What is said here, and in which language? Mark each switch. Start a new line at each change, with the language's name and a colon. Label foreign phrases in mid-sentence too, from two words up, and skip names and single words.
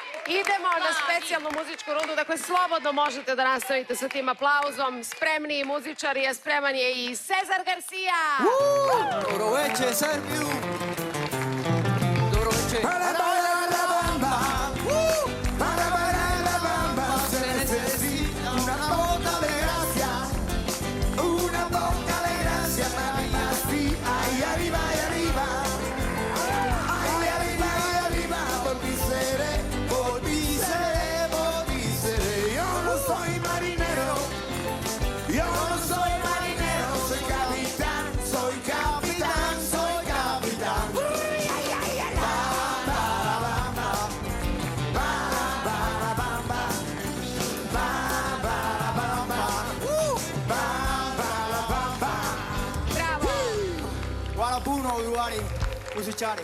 Serbian: Idemo na specijalnu muzičku rundu, dakle slobodno možete da nastavite sa tim aplauzom. Spremni muzičari, a spreman je i Cezar Garcia. Dobro večer, Srbiju. Dobro večer.
Spanish: La Bamba. La Bamba. Se necesita una poca de gracia. Una poca de gracia. María, sí. Ahí arriba, ahí arriba. Ahí arriba, ahí arriba. Volví seré, volví seré, volví seré. Yo no soy marinero. Yo no soy marinero. Soy capitán, soy capitán, soy capitán.
Serbian: Hvala puno, Uruari, muzičari.